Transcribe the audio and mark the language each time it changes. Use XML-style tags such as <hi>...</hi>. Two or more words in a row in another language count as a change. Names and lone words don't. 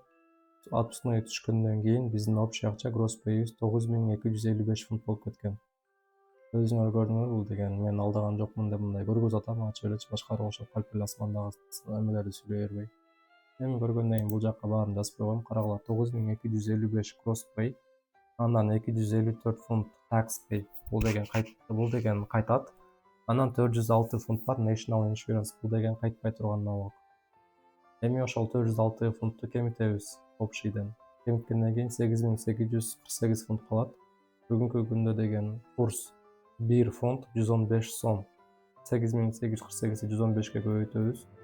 <ky>Отпускный түшкөндөн кийин биздин общий акча</ky> <en>gross pay'ибиз</en> <ky>9255 фунт болуп кеткен. Өзүңөр көрдүңөр, бул деген мен алдаган жокмун деп мындай көргөзүп атам, ачып эле башкарып ошо калькуляциялардагы эмелерди сүйлөй бербей. Эми көргөндөн кийин бул жакка баарын жазып койгом, карагыла.</ky> <en>9255 gross pay,</en> <ky>андан 254 фунт</ky> <en>tax pay.</en> <ky>Бул деген кайтат. Анан 406 фунт бар</ky> <en>national insurance,</en> <ky>бул деген кайтпай турган налог. Эми ошол 406 фунтту кемитебиз общийден. Кемиткенден кийин 8848 фунт калат. Бүгүнкү күндө деген курс 1 фунт 115 сом. 8848 115ке көбөйтөбүз.</ky>